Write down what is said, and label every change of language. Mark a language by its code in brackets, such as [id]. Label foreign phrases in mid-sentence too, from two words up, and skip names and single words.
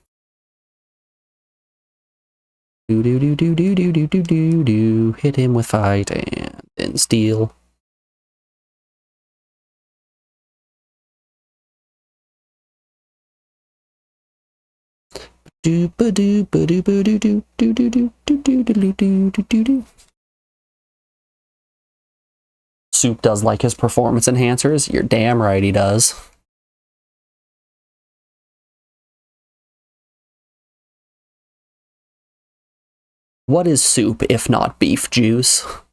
[en] Do do do do do do do do do do. Hit him with fight and then steal. Do ba do ba do ba do do do do do do do do do do do. Soup does like his performance enhancers. You're damn right he does. What is Soup if not beef juice?